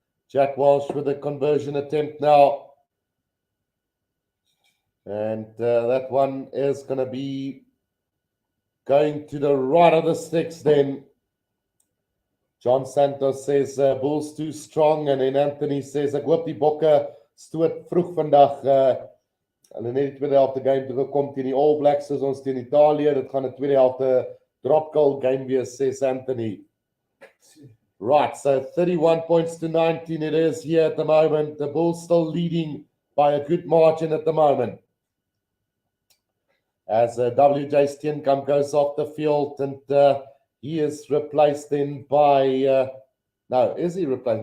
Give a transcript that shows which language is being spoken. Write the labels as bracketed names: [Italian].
[English] Jack Walsh with a conversion attempt now. And that one is going to be going to the right of the sticks then. John Santos says, Bulls too strong. And then Anthony says, [Afrikaans] ek hoop die bokke stoot vroeg vandag. Hulle net die tweede helfte game toe gekom teen die All Blacks soos ons teen Italië. Dit gaan 'n tweede helfte drop goal game wees, [English] says Anthony. Right, so 31 points to 19 it is here at the moment. The Bulls still leading by a good margin at the moment. As WJ Steenkamp goes off the field and he is replaced then by, no, is he replaced?